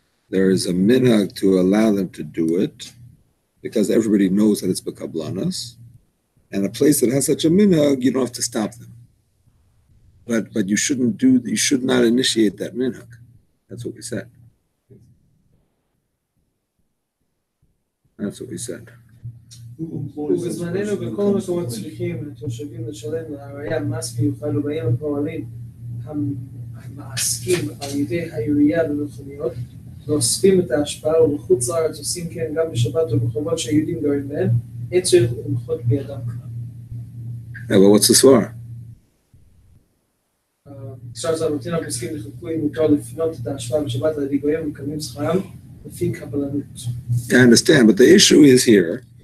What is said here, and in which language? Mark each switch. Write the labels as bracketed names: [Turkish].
[English] There is a minhag to allow them to do it because everybody knows that it's BeKablanus. And a place that has such a minhag, you don't have to stop them. But you should not initiate that minhag. That's what we said. That's what we said. [Hebrew] ובזמננו בכל המקומות צריכים לתושבים לשלם לעירייה מס מיוחד ובאים הפועלים המעסקים על ידי העירייה במכוניות ואוספים את ההשפעה ובחוץ לארץ עושים כן גם בשבת ובחובות שהיהודים גרים בהם, אין צריך למחות בידם כלל. אבל [English] what's the סבר? [Hebrew] עכשיו זה המתין הפוסקים לחלקו אם מותר לפנות את ההשפעה בשבת על ידי גויים ומקבלים שכרם לפי קבלנות. [English] I understand, but the issue is here.